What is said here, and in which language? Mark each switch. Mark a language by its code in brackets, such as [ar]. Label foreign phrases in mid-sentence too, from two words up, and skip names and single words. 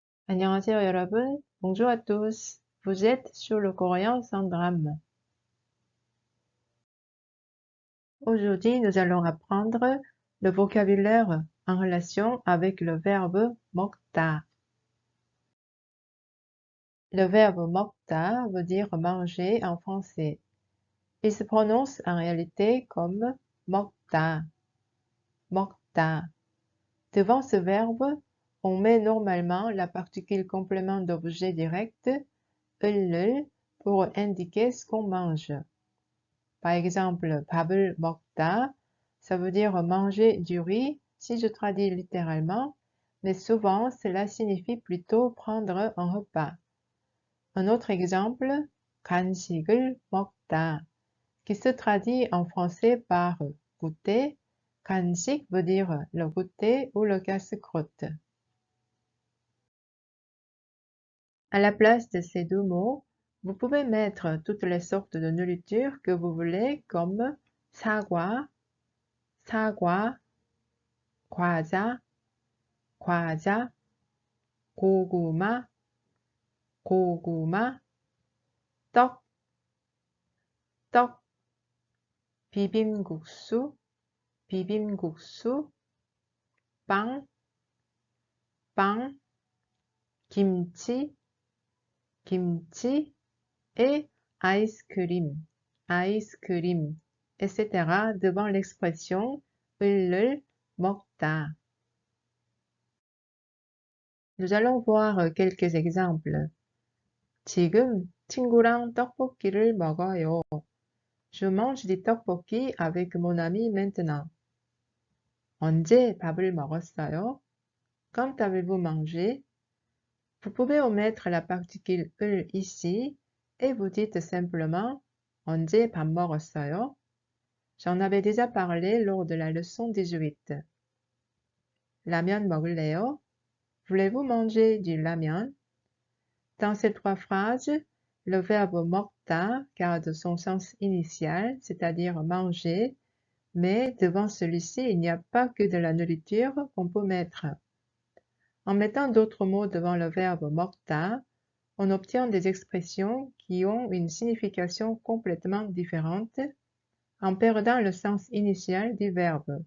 [ko] 안녕하세요, 여러분. [fr] Bonjour à tous. Vous êtes sur le coréen sans drame. Aujourd'hui, nous allons apprendre le vocabulaire en relation avec le verbe 먹다. Le verbe 먹다 veut dire manger en français. Il se prononce en réalité comme [ko] 먹다, 먹다. [fr] Devant ce verbe, on met normalement la particule complément d'objet direct 을 pour indiquer ce qu'on mange. Par exemple, [ko] 밥을 먹다, [fr] ça veut dire manger du riz si je traduis littéralement, mais souvent cela signifie plutôt prendre un repas. Un autre exemple, [ko] 간식을 먹다, [fr] qui se traduit en français par goûter. 간식 veut dire le goûter ou le casse-croûte. À la place de ces deux mots, vous pouvez mettre toutes les sortes de nourriture que vous voulez comme [ko] 사과, 사과, 과자, 과자, 고구마, 고구마, 떡, 떡, 비빔국수, 비빔국수, 빵, 빵, 김치, 김치 [fr] et ice cream, etc. devant l'expression [ko] 을 먹다. [fr] Nous allons voir quelques exemples. [ko] 지금 친구랑 떡볶이를 먹어요. [fr] Je mange du tteokbokki avec mon ami maintenant. [ko] 언제 밥을 먹었어요? [fr] Quand avez-vous mangé? Vous pouvez omettre la particule 을 ici et vous dites simplement [ko] 언제 밥 먹었어요? [fr] J'en avais déjà parlé lors de la leçon 18. [ko] 라면 먹을래요? [fr] Voulez-vous manger du 라면? Dans ces trois phrases, le verbe 먹다 garde son sens initial, c'est-à-dire manger, mais devant celui-ci, il n'y a pas que de la nourriture qu'on peut mettre. En mettant d'autres mots devant le verbe 먹다, on obtient des expressions qui ont une signification complètement différente en perdant le sens initial du verbe.